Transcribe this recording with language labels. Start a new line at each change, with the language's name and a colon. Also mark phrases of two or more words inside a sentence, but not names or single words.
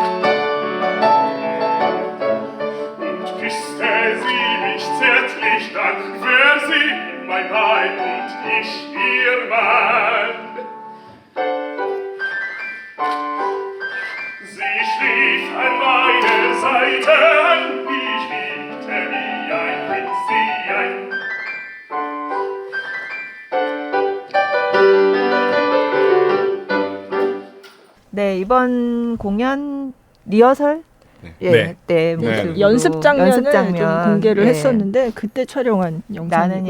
German: Und küsste sie mich zärtlich, dann wär sie mein Weib und ich ihr Mann. Sie schlief an meiner Seite an, ich liebte wie ein Kind sie ein.
Korean: 네, 이번 공연 리허설 네. 예, 때 네. 모습으로 연습 장면을 연습 장면, 좀 공개를 예. 했었는데 그때 촬영한 나는야